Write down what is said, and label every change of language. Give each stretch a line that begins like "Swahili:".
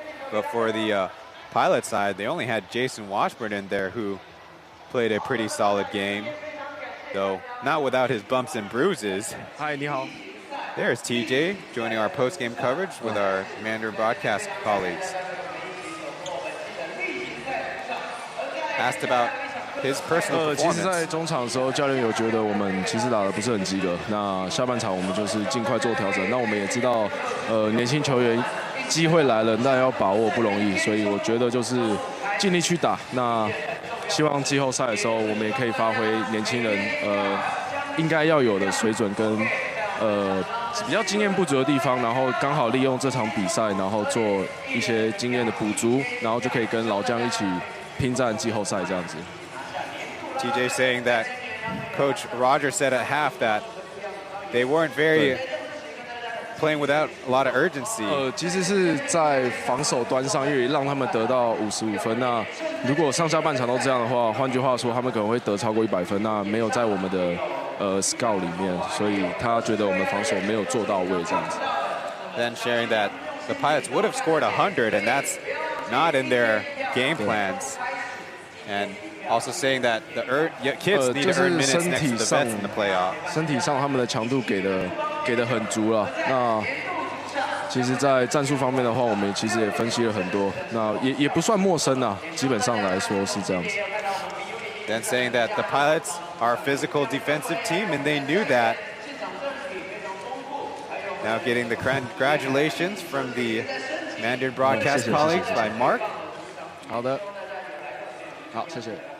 English: But for the Pilot side, they only had Jason Washburn in there, who played a pretty solid game, though not without his bumps and bruises.
Chinese: Hi, 你好.
English: There's TJ joining our post-game coverage with our Mandarin broadcast colleagues. Asked about his personal performance.
Chinese: 其实在中场的时候，教练有觉得我们其实打得不是很及格。那下半场我们就是尽快做调整。那我们也知道，年轻球员机会来了，那要把握不容易，所以我觉得就是尽力去打。那希望季后赛的时候，我们也可以发挥年轻人应该要有的水准跟比较经验不足的地方，然后刚好利用这场比赛，然后做一些经验的补足，然后就可以跟老将一起拼战季后赛这样子。
English: TJ saying that Coach Roger said at half that they weren't very playing without a lot of urgency.
Chinese: 其实是在防守端上，因为让他们得到55分。那如果上下半场都这样的话，换句话说，他们可能会得超过100分。那没有在我们的scout 里面，所以他觉得我们防守没有做到位这样子。
English: then sharing that the Pilots would have scored 100, and that's not in their game plans. And also saying that the kids need to earn minutes next to the vets in the playoff.
Chinese: 身体上他们的强度给的很足了。那其实，在战术方面的话，我们其实也分析了很多，那也不算陌生啊，基本上来说是这样子。
English: Then saying that the Pilots are a physical defensive team, and they knew that. Now getting the congratulations from the Mandarin broadcast colleagues by Mark.
Chinese: 好的，好，谢谢。